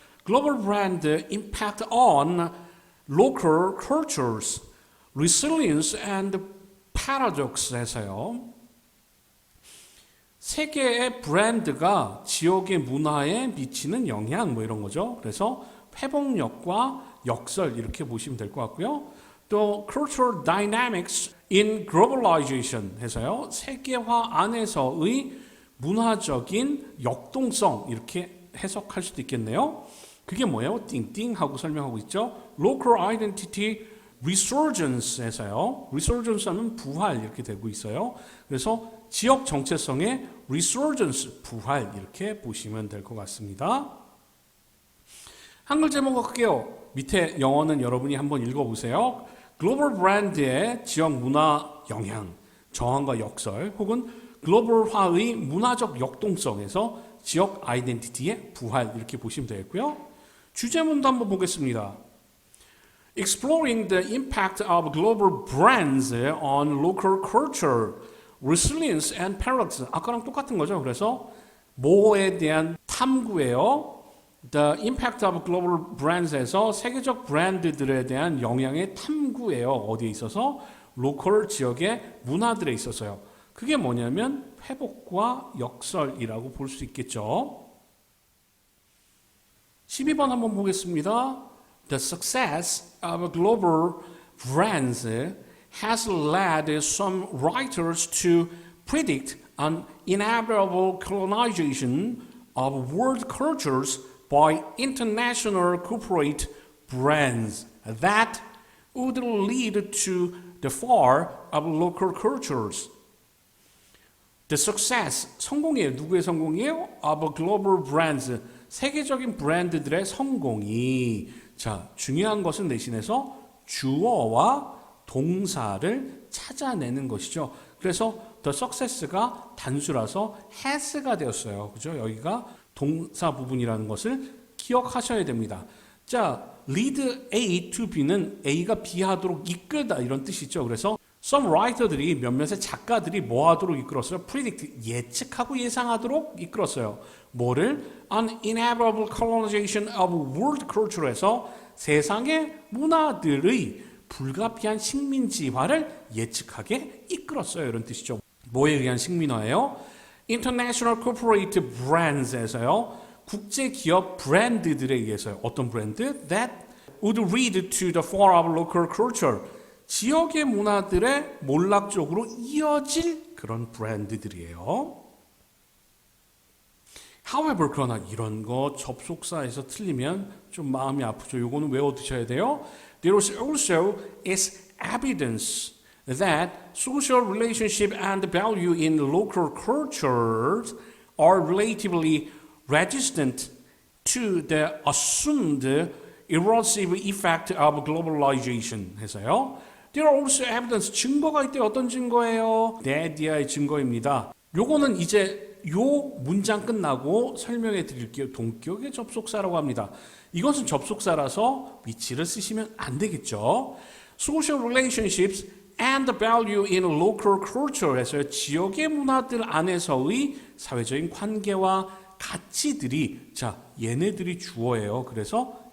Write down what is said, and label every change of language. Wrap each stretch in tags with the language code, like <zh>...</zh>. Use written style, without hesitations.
<en>Global Brand Impact on Local Cultures, Resilience and Paradox 해서요.</en> <ko>세계의 브랜드가 지역의 문화에 미치는 영향 뭐 이런 거죠. 그래서 회복력과 역설 이렇게 보시면 될 것 같고요.</ko> <en>또 Cultural Dynamics in Globalization 해서요.</en> <ko>세계화 안에서의 문화적인 역동성 이렇게 해석할 수도 있겠네요. 그게 뭐예요? 띵띵 하고 설명하고 있죠.</ko> <en>Local Identity Resurgence 해서요.</en> <ko>Resurgence 하면 부활 이렇게 되고 있어요. 그래서 지역 정체성의 Resurgence, 부활 이렇게 보시면 될 것 같습니다. 한글 제목 할게요. 밑에 영어는 여러분이 한번 읽어보세요. 글로벌 브랜드의 지역 문화 영향, 정황과 역설 혹은 글로벌화의 문화적 역동성에서 지역 아이덴티티의 부활 이렇게 보시면 되겠고요. 주제문도 한번 보겠습니다.</ko> <en>Exploring the impact of global brands on local culture, resilience and paradox.</en> <ko>아까랑 똑같은 거죠. 그래서 뭐에 대한 탐구예요.</ko> <en>The impact of global brands</en> <ko>에서 세계적 브랜드들에 대한 영향의 탐구예요. 어디에 있어서? 로컬 지역의 문화들에 있어서요. 그게 뭐냐면 회복과 역설이라고 볼 수 있겠죠. 12번 한번 보겠습니다.</ko> <en>The success of global brands has led some writers to predict an inevitable colonization of world cultures by international corporate brands that would lead to the fall of local cultures. The success,</en> <ko>성공이에요. 누구의 성공이에요?</ko> <en>Of global brands,</en> <ko>세계적인 브랜드들의 성공이. 자, 중요한 것은 내신에서 주어와 동사를 찾아내는 것이죠. 그래서 the success가 단수라서 has가 되었어요. 그죠? 여기가 동사 부분이라는 것을 기억하셔야 됩니다. 자, lead A to B는 A가 B 하도록 이끌다 이런 뜻이죠. 그래서 some writer들이 몇몇의 작가들이 뭐 하도록 이끌었어요? predict, 예측하고 예상하도록 이끌었어요. 뭐를?</ko> <en>An inevitable colonization of world culture</en> <ko>에서 세상의 문화들의 불가피한 식민지화를 예측하게 이끌었어요. 이런 뜻이죠. 뭐에 의한 식민화예요?</ko> <en>International Corporate Brands</en> <ko>에서요. 국제기업 브랜드들에 의해서요. 어떤 브랜드?</ko> <en>That would lead to the fall of local culture.</en> <ko>지역의 문화들의 몰락 쪽으로 이어질 그런 브랜드들이에요. However, 그러나 이런 거 접속사에서 틀리면 좀 마음이 아프죠. 요거는 외워두셔야 돼요.</ko> <en>There is also is evidence that social relationship and value in local cultures are relatively resistant to the assumed erosive effect of globalization 해서요. There are also evidence,</en> <ko>증거가 있대. 어떤 증거예요? that이의 증거입니다. 요거는 이제 요 문장 끝나고 설명해 드릴게요. 동격의 접속사라고 합니다. 이것은 접속사라서 위치를 쓰시면 안 되겠죠.</ko> <en>Social relationships and value in local culture</en> <ko>해서 지역의 문화들 안에서의 사회적인 관계와 가치들이 자 얘네들이 주어예요. 그래서</ko>